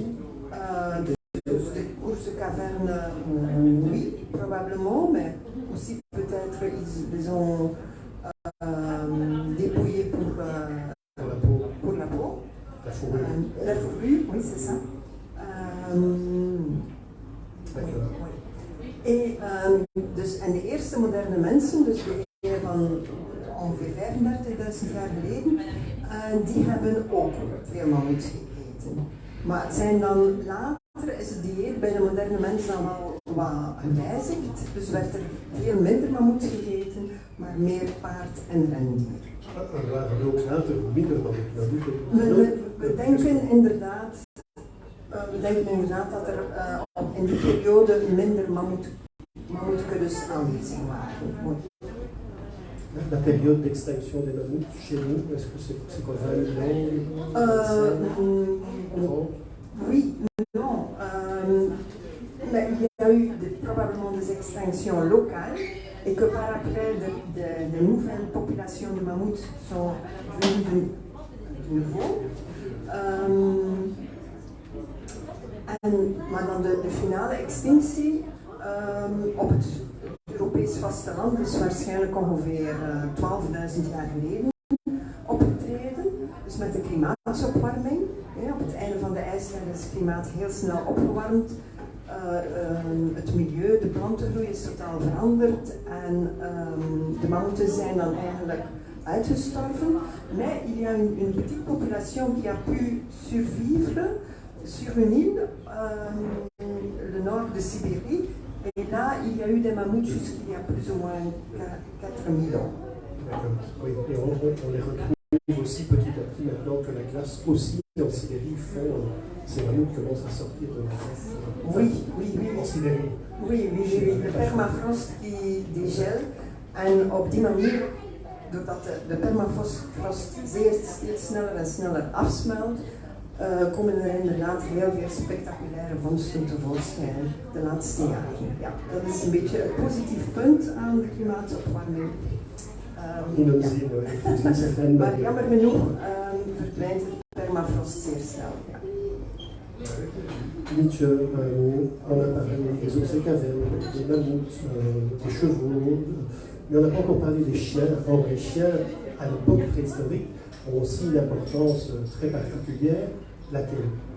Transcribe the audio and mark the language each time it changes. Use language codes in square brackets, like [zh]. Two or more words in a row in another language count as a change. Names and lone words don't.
[fr] Des ours cavernes, oui, probablement, mais aussi peut-être ils ont dépouillé pour la peau. La fourrure. La fourrure, oui, c'est ça. D'accord. [nl] En de eerste moderne mensen, dus de ene van ongeveer 35.000 jaar geleden, die hebben ook veel mammoet gegeten. Maar het zijn dan later is het dieet bij de moderne mens dan wel wat gewijzigd, dus werd er veel minder mammoet gegeten, maar meer paard en rendier. Er waren ook later minder mammoeten. We denken inderdaad dat er in die periode minder mammoetkuddes aanwezig waren. [fr] La période d'extinction des mammouths chez nous, est-ce que c'est quoi, 20 ans Oui, non. Mais il y a eu probablement des extinctions locales et que par après de nouvelles populations de mammouths sont venues de nouveau. [nl] Maar dan de finale extinctie op het Europees vasteland is waarschijnlijk ongeveer 12.000 jaar geleden opgetreden. Dus met de klimaatopwarming. Op het einde van de ijstijd is het klimaat heel snel opgewarmd. Het milieu, de plantengroei is totaal veranderd en de mammoeten zijn dan eigenlijk uitgestorven. [fr] Mais il y a une petite population qui a pu survivre sur une île, le nord de Sibérie, et là il y a eu des mammouths jusqu'il y a plus ou moins 4000 ans. D'accord, oui, et on les retrouve aussi petit à petit maintenant que la glace aussi en Sibérie font, ces mammouths commencent à sortir de la glace. Oui. En Sibérie. Oui, [nl] de permafrost die gel en op die manier, doordat de permafrost steeds sneller en sneller afsmelt, komen er inderdaad heel veel spectaculaire vondsten tevoorschijn de laatste jaren. Ja, dat is een beetje het positief punt aan de klimaatopwarming. Maar jammer genoeg verdwijnt het permafrost zeer snel. Ja. [fr] Nietzsche, on a parlé des ours et cavernes, des mammouths, des chevaux, mais on n'a pas encore parlé des chiens. Or, les chiens, à l'époque préhistorique, ont aussi une importance très particulière, laquelle